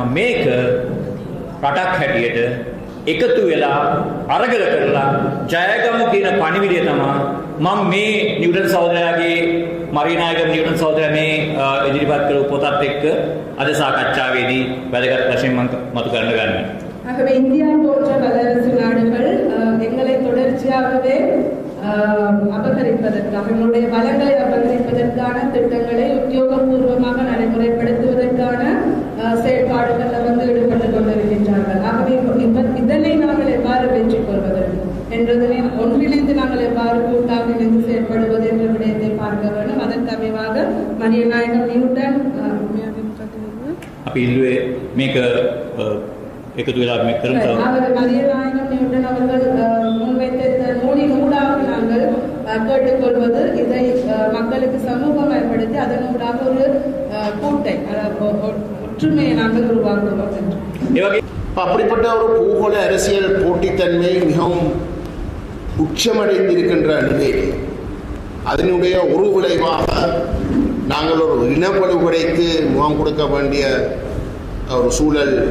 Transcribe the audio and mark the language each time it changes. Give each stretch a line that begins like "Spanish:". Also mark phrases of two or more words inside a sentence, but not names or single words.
Sinhala: මේක රටක් හැටියට එකතු වෙලා අරගල කරලා ජයගමු කියන පණිවිඩය තමයි මම මේ නිව්ටන් සහෝදරයාගේ මරිනායක නිව්ටන් සහෝදරයා මේ ඉදිරිපත් කරපු පොතත් එක්ක අද සාකච්ඡාවේදී වැදගත් වශයෙන් මම මතු කරන්න ගන්නවා.
Tamil: ஆகவே இந்தியா போன்ற வல்லரசு நாடுகள் எங்களை தொடர்ச்சியாகவே அபகரிப்பதற்காக எங்களுடைய வளங்களை அபகரிப்பதற்கான திட்டங்களை உத்தியோகபூர்வமாக நடைமுறைப்படுத்துவதற்கான செயற்பாடுகளில் ஈடுபட்டுக் கொண்டிருக்கின்றார்கள். ஆகவே இதனை நாங்கள் எவ்வாறு வெற்றி கொள்வதற்கு என்றதனை ஒன்றிணைந்து நாங்கள் எவ்வாறு கூட்டாக இணைந்து செயற்படுவது என்ற விடயத்தை பார்க்க வேண்டும். அதற்கு அமைவாக மரியநாயகம் நியூட்டன்
Sinhala: අපි ඉල්ලුවේ මේක එකතු වෙලා මේ කරමු.
Tamil: மரியநாயகம் நியூட்டன் அவர்கள் முன்வைத்த நூலின் ஊடாக நாங்கள் கேட்டுக்கொள்வது இதை மக்களுக்கு சமூகமயப்படுத்தி அதனூடாக ஒரு கூட்டை ஒற்றுமையை நாங்கள் உருவாக்குவோம் என்று. அப்படிப்பட்ட ஒரு பூகோள அரசியல் போட்டித்தன்மை மிகவும் உச்சமடைந்திருக்கின்ற நிலையில் அதனுடைய ஒரு விளைவாக நாங்கள் ஒரு இனப்படுகொலைக்கு முகம் கொடுக்க வேண்டிய ஒரு சூழல்